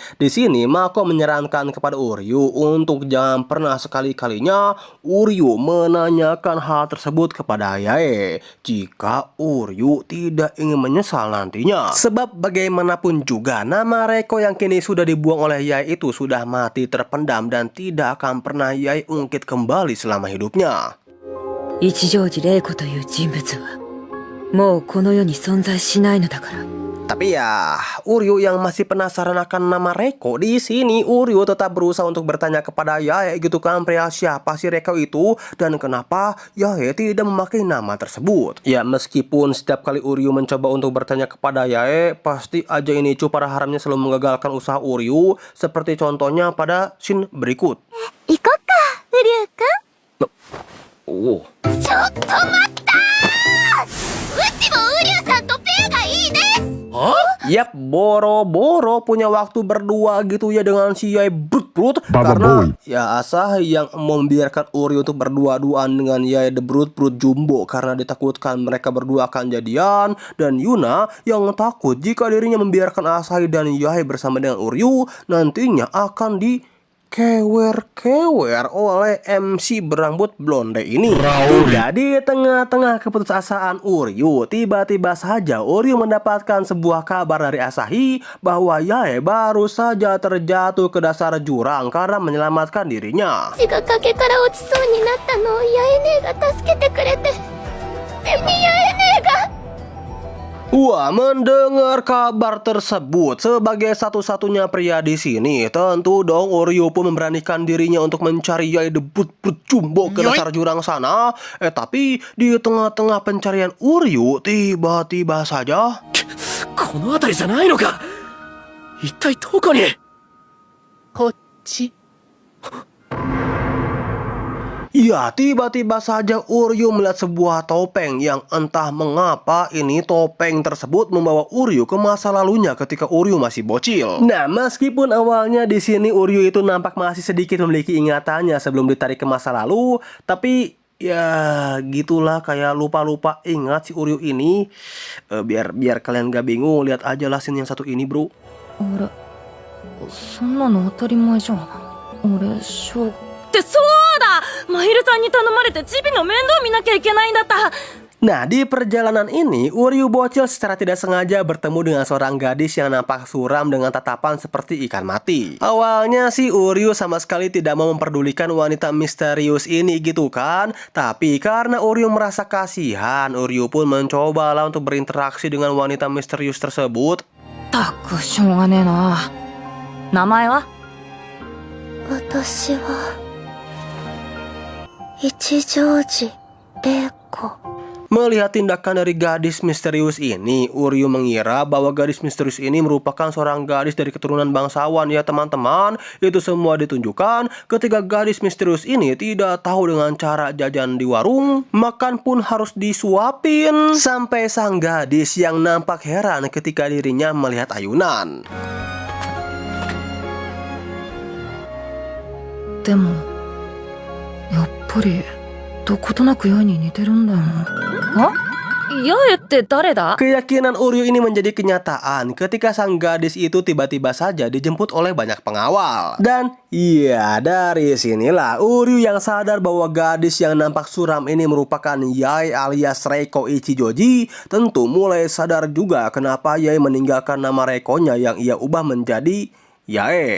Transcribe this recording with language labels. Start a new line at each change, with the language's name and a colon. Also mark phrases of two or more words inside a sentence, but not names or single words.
Indonesian: Di sini Mako menyarankan kepada Uryu untuk jangan pernah sekali-kalinya Uryu menanyakan hal tersebut kepada Yae jika Uryu tidak ingin menyesal nantinya. Sebab bagaimanapun juga nama Reiko yang kini sudah dibuang oleh Yae itu sudah mati terpendam dan tidak akan pernah Yae ungkit kembali selama hidupnya.
Japanese: 一条寺玲子という人物はもうこの世に存在しないのだから。
Indonesian: Tapi ya, Uryu yang masih penasaran akan nama Reiko, di sini Uryu tetap berusaha untuk bertanya kepada Yae gitu kan perihal siapa si Reiko itu dan kenapa Yae tidak memakai nama tersebut. Ya meskipun setiap kali Uryu mencoba untuk bertanya kepada Yae, pasti aja ini cu para haramnya selalu mengagalkan usaha Uryu, seperti contohnya pada scene berikut.
Japanese: 行こっかウリュウ君 Oh. ちょっと待ったーうちもウリュウさんとペアがいいです
Indonesian: Yap, boro-boro punya waktu berdua gitu ya dengan si Yae Brut-Brut karena ya Asahi yang membiarkan Uryu untuk berdua-duaan dengan Yae the Brut-Brut Jumbo karena ditakutkan mereka berdua akan jadian, dan Yuna yang takut jika dirinya membiarkan Asahi dan Yae bersama dengan Uryu nantinya akan kewer-kewer oleh MC berambut blonde ini. Jadi tengah-tengah keputusasaan Uryu, tiba-tiba saja Uryu mendapatkan sebuah kabar dari Asahi bahwa Yae baru saja terjatuh ke dasar jurang karena menyelamatkan dirinya.
Japanese: 血が崖から落ちそうになったのをヤエ姉が助けてくれてでもヤエ姉が
Indonesian: Wah, mendengar kabar tersebut sebagai satu-satunya pria di sini, tentu dong Uryu pun memberanikan dirinya untuk mencari Yae the Brut-Brut Jumbo ke dasar jurang sana. Tapi di tengah-tengah pencarian Uryu, tiba-tiba saja
Japanese: この辺りじゃないのか。一体どこに。こっち。
Indonesian: Ya, tiba-tiba saja Uryu melihat sebuah topeng yang entah mengapa ini topeng tersebut membawa Uryu ke masa lalunya ketika Uryu masih bocil. Nah, meskipun awalnya di sini Uryu itu nampak masih sedikit memiliki ingatannya sebelum ditarik ke masa lalu, tapi ya gitulah, kayak lupa-lupa ingat si Uryu ini. Biar kalian gak bingung, lihat aja lah scene yang satu ini, bro.
Japanese: 俺そんなの当たり前じゃん。俺小ってそうだ、マヒルさんに頼まれてチビの面倒見なきゃいけないんだった。
Indonesian: Nah, di perjalanan ini, Uryu bocil secara tidak sengaja bertemu dengan seorang gadis yang nampak suram dengan tatapan seperti ikan mati. Awalnya sih Uryu sama sekali tidak mau memperdulikan wanita misterius ini gitu kan. Tapi karena Uryu merasa kasihan, Uryu pun mencobalah untuk berinteraksi dengan wanita misterius tersebut.
Japanese: たくしょうがねえな。名前は？私は一乗寺玲子。
Indonesian: Melihat tindakan dari gadis misterius ini, Uryu mengira bahwa gadis misterius ini merupakan seorang gadis dari keturunan bangsawan ya teman-teman. Itu semua ditunjukkan ketika gadis misterius ini tidak tahu dengan cara jajan di warung, makan pun harus disuapin. Sampai sang gadis yang nampak heran ketika dirinya melihat ayunan.
Japanese: でもやっぱりどことなく八重に似てるんだよな。あ？八重って誰だ？
Indonesian: Keyakinan Uryu ini menjadi kenyataan ketika sang gadis itu tiba-tiba saja dijemput oleh banyak pengawal. Dan iya, dari sinilah Uryu yang sadar bahwa gadis yang nampak suram ini merupakan Yae alias Reiko Ichijoji. Tentu mulai sadar juga kenapa Yae meninggalkan nama Reikonya yang ia ubah menjadi Yae.